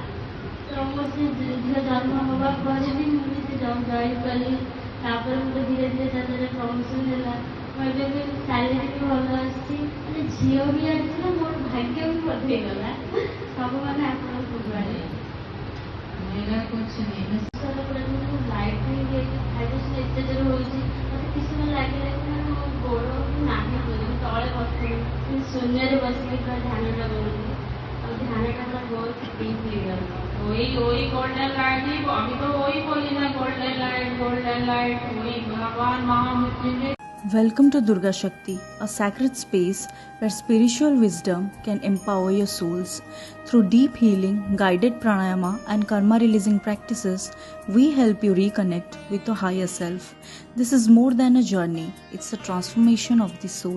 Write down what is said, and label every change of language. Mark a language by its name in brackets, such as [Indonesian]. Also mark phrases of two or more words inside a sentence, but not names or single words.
[Odia] ତ ମୋ ସେ ଝିଅ ଜନ୍ମ ହେବା ପରେ ବି ମୁଁ ବି ସେ [English] job join [Odia] କଲି। ତାପରେ ମୋର ଧୀରେ ଧୀରେ ତା ଦେହରେ ପ୍ରମୋସନ୍ ହେଲା। ମୁଁ ଏବେ ବି ସାଲେରୀ ବି ଭଲ ଆସିଛି। ମାନେ ଝିଅ ବି ଆସିଲା, ମୋର ଭାଗ୍ୟ ବି ବଦଳିଗଲା। ସବୁ ମାନେ ଆପଣଙ୍କ କୃପାରେ। [Hindi] मेरा कुछ नहीं बस [English] light vibration [Odia] ଏତେ ଜୋର ହେଉଛି, ମୋତେ କିଛି ସମୟ ଲାଗିଲା କି ମାନେ ମୋ ଗୋଡ଼ ନାହିଁ ବୋଲି ମୁଁ ତଳେ ବସିଥିଲି, ଶୂନ୍ୟରେ ବସିକି ପୁରା ଧ୍ୟାନଟା କରୁଥିଲି। ଆଉ ଧ୍ୟାନଟା ପୁରା ବହୁତ ଡିପ୍ ହେଇଗଲା। [Hindi] वही [English] golden light [Hindi] ही अभी तो वही बोली ना [English] golden light [Hindi] वही भगवान महामृत्युंजय। [English] Welcome to Durga Shakti, a sacred space where spiritual wisdom can empower your souls. Through deep healing, guided pranayama, and karma releasing practices, we help you reconnect with your higher self. This is more than a journey, it's a transformation of the soul.